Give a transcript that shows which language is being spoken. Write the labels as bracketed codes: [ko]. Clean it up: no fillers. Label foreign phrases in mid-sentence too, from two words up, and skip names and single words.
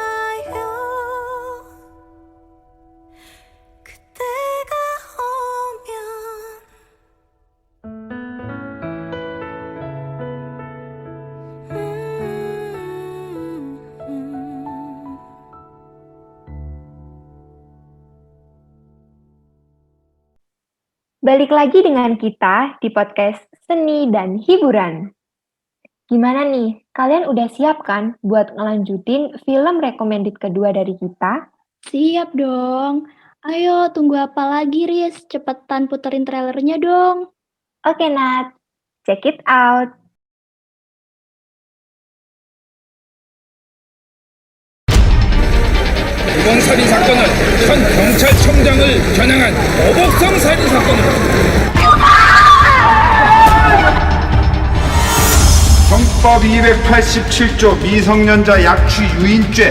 [ko] 그때가 오면 [id] Balik lagi dengan kita di podcast Seni dan Hiburan. Gimana nih, kalian udah siap kan buat ngelanjutin film recommended kedua dari kita? Siap dong. Ayo, tunggu apa lagi, Riz? Cepetan puterin trailernya dong. Oke Nat, [en] check it out. [ko] 이번 살인 사건은 현 경찰청장을 겨냥한 어복성 살인 사건입니다. 형법 287조 미성년자 약취 유인죄.